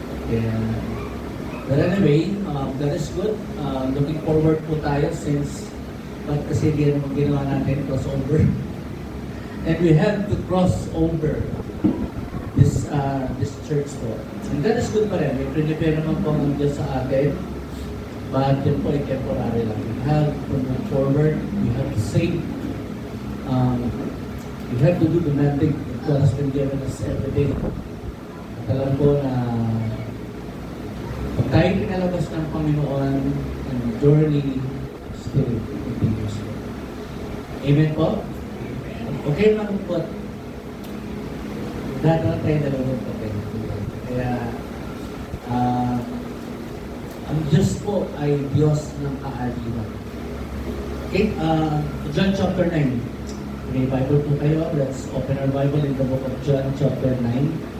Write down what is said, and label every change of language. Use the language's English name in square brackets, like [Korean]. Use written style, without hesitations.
[English] Kaya, but anyway, that is good. Looking forward [Filipino] po tayo since ba't kasi ginawa natin crossover. [English] And we have to cross over this church po. And that is good pa rin. [Filipino] May prepare naman po ang Diyos sa atin. [English] But [Filipino] yun po ay temporary lang. [English] We have to move forward. We have to save. We have to do the mandate that God has been given us every day. [Filipino] At alam ko na pag tayo pinalabas ng Panginoon, ang journey [English] still continues. [Filipino] Amen po? Okay lang po. Dahil tayo nalulog pa tayo. Kaya, ang Diyos po ay Diyos ng kaaliwan. Okay, John chapter 9. May Bible po kayo. [English] Let's open our Bible in the book of John chapter 9.